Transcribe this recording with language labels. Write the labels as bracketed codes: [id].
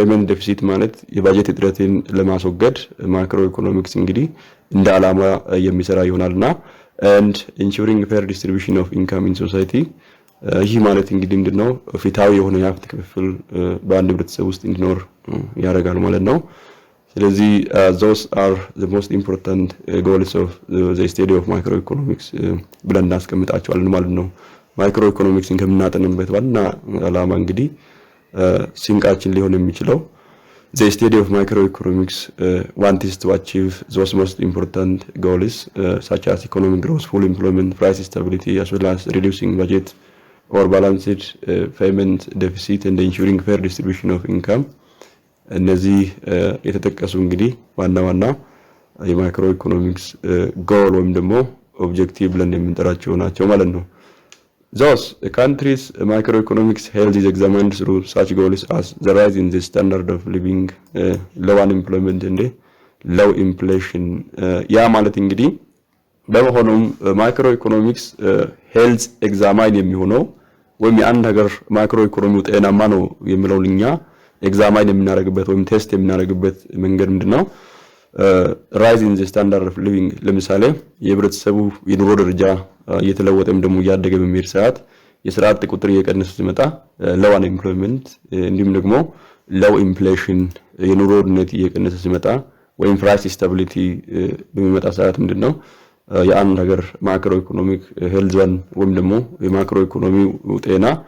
[am] deficit ማለት የባጀት እጥረትን ለማስወገድ ማክሮ ኢኮኖሚክስ እንግዲህ እንደ ዓላማ የሚሰራ ይሆናልና [en] and ensuring fair distribution of income in society [am] ይህ ማለት እንግዲህ ምንድነው? ፍትሃዊ የሆነ የሀብት ክፍፍል በአንድ ህብረተሰብ ውስጥ እንዲኖር ያደርጋል ማለት ነው። ስለዚህ [en] those are the most important goals of the study of microeconomics [am] ብለን እናስቀምጣቸዋለን ማለት ነው። ማይክሮ ኢኮኖሚክስን ከምናጠናበት ዋና ዓላማ እንግዲህ ሲንቃችን ሊሆን የሚችለው [en] the study of microeconomics wants to achieve those most important goals such as economic growth, full employment, price stability, as well as reducing budget or balanced payment deficit and ensuring fair distribution of income. [am] እነዚህ የተጠቀሱ እንግዲህ ዋና የማይክሮ ኢኮኖሚክስ ጎል ወይም ደግሞ ኦብጀክቲቭ ብለን የምንጠራቸው ናቸው ማለት ነው። [en] Thus, a country's microeconomics health is examined through such goals as the rise in the standard of living, low unemployment and low inflation. [am] ያ ማለት እንግዲህ በመሆኑም ማይክሮ ኢኮኖሚክስ ሄልዝ ኤግዛማይን የሚሆነው ወይም የአንድ ሀገር ማይክሮ ኢኮኖሚው ጤናማ ነው የሚለውን እኛ ኤግዛማይን የምናደርግበት ወይም ቴስት የምናደርግበት መንገድ ምንድነው? ራይዝ ኢን ዘ ስታንዳርድ ኦፍ ሊቪንግ ለምሳሌ የህብረተሰቡ የኑሮ ደረጃ እየተለወጠም ደግሞ እያደገ በሚሄድ ሰዓት የስራ አጥ ቁጥር እየቀነሰ ሲመጣ ሎው አንኤምፕሎይመንት እንዲሁም ደግሞ ሎው ኢንፍሌሽን የኑሮ ውድነት እየቀነሰ ሲመጣ ወይም ፕራይስ ስታቢሊቲ በሚመጣ ሰዓት ምንድነው የአንድ ሀገር ማክሮ ኢኮኖሚክ ሄልዝን ወይም ደግሞ የማክሮ ኢኮኖሚው ጤና